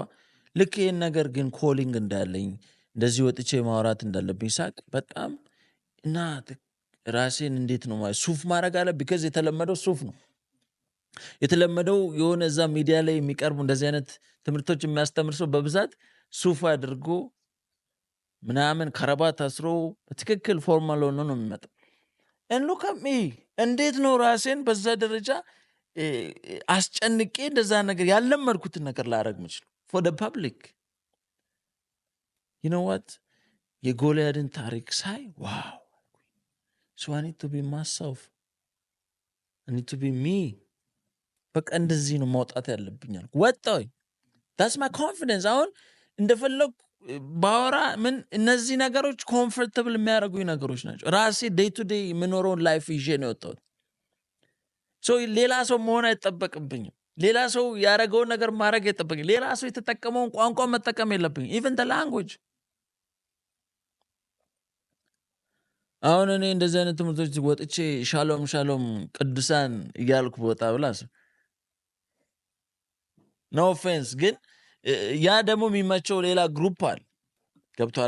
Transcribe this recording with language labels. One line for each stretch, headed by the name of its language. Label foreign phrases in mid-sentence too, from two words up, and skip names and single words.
Amharic: ልክ ይህን ነገር ግን ኮሊንግ እንዳለኝ እንደዚህ ወጥቼ ማውራት እንዳለብኝ ሳቅ በጣም እና ራሴን እንዴት ነው ሱፍ ማድረግ አለ። ቢካዝ የተለመደው ሱፍ ነው የተለመደው። የሆነ እዛ ሚዲያ ላይ የሚቀርቡ እንደዚህ አይነት ትምህርቶች የሚያስተምር ሰው በብዛት ሱፍ አድርጎ ምናምን ከረባት አስሮ በትክክል ፎርማል ሆኖ ነው የሚመጣው።
English: look at me
Amharic: እንዴት ነው ራሴን በዛ ደረጃ አስጨንቄ እንደዛ ነገር ያለመድኩትን ነገር ላደርግ ምችል
English: for the public። you know what
Amharic: የጎልያድን ታሪክ ሳይ ዋው
English: so I need to be myself, I need to be
Amharic: me። በቃ እንደዚህ ነው መውጣት ያለብኛል። ወጣው
English: that's my confidence።
Amharic: አሁን እንደፈለኩ ባወራ ምን እነዚህ ነገሮች ኮምፎርታብል የሚያደርጉኝ ነገሮች ናቸው። ራሴ
English: day to day
Amharic: የምኖረውን ላይፍ ይዤ ነው የወጣሁት። ሌላ ሰው መሆን አይጠበቅብኝም። ሌላ ሰው ያደረገውን ነገር ማድረግ አይጠበቅብኝም። ሌላ ሰው የተጠቀመውን ቋንቋ መጠቀም የለብኝም። ኢቨን
English: the language።
Amharic: አሁን እኔ እንደዚህ አይነት ትምህርቶች ወጥቼ ሻሎም ሻሎም ቅዱሳን እያልኩ ቦታ ብላስ
English: no offense፣
Amharic: ግን ያ ደግሞ የሚመቸው ሌላ ግሩፕ አለ። ገብቶሃል?